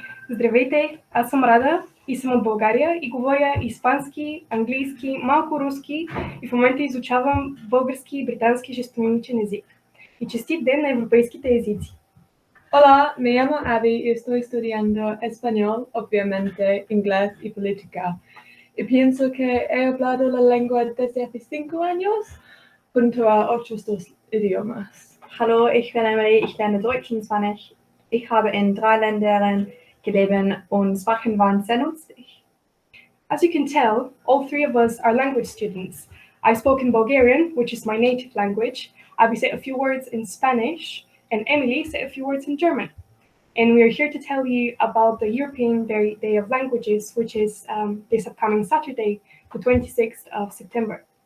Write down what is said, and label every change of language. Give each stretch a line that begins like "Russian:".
Bulgarian: Здравейте, аз съм Рада и съм от България и говоря испански, английски, малко руски и в момента изучавам български и британски жестомимичен език. И честит ден на европейските езици!
Spanish: Hola, me llamo Abi y estoy estudiando español, obviamente inglés y política. Y pienso que he hablado la lengua desde hace 5 años, junto a otros 2 idiomas.
German: Hallo, ich bin Emily, ich lerne Deutsch und Spanisch. Ich habe in 3 Ländern gelebt und Sprachen waren sehr nützlich.
English: As you can tell, all three of us are language students. I spoke in Bulgarian, which is my native language. Abi said a few words in Spanish, and Emily said a few words in German. And we are here to tell you about the European Day of Languages, which is this upcoming Saturday, the 26th of September.